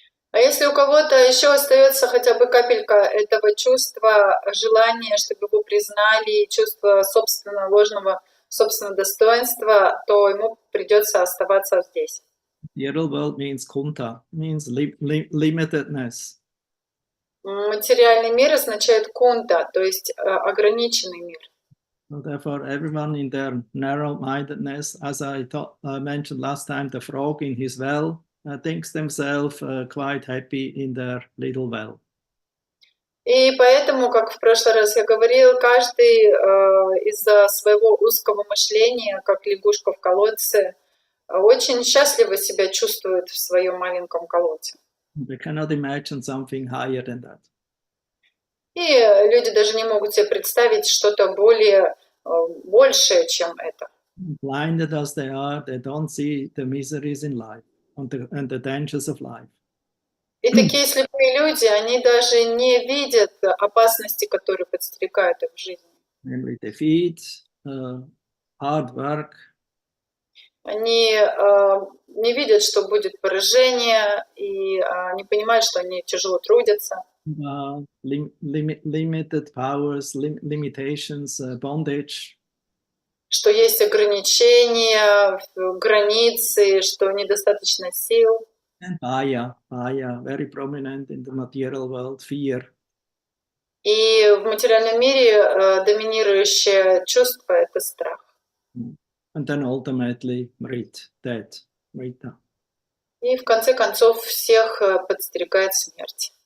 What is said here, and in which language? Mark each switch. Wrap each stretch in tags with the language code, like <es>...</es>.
<ru>А если у кого-то еще остается хотя бы капелька этого чувства, желания, чтобы его признали, чувства собственного ложного собственного достоинства, то ему придется оставаться здесь.</ru> <en>Material world means kunta, means limitedness.</en> <ru>Материальный мир означает кунта, то есть ограниченный мир.</ru> <en>So therefore, everyone in their narrow-mindedness, as I mentioned last time, the frog in his well thinks themselves quite happy in their little well.</en> <ru>И поэтому, как в прошлый раз я говорил, каждый из-за своего узкого мышления, как лягушка в колодце, очень счастливо себя чувствует в своем маленьком колодце.</ru> <en>They cannot imagine something higher than that.</en> <ru>И люди даже не могут себе представить что-то более большее, чем это.</ru> <en>Blinded as they are, they don't see the miseries in life and the dangers of life.</en> <ru>И такие слепые люди, они даже не видят опасности, которые подстерегают их в жизни.</ru> <en>Namely defeat, hard work.</en> <ru>Они не видят, что будет поражение, и не понимают, что они тяжело трудятся.</ru> <en>Limited powers, limitations, bondage.</en> <ru>Что есть ограничения, границы, что недостаточно сил.</ru> <en>And Maya, very prominent in the material world, fear.</en> <ru>И в материальном мире доминирующее чувство — это страх.</ru> <en>And then ultimately, death, Mrita.</en> <ru>И в конце концов всех подстерегает смерть.</ru>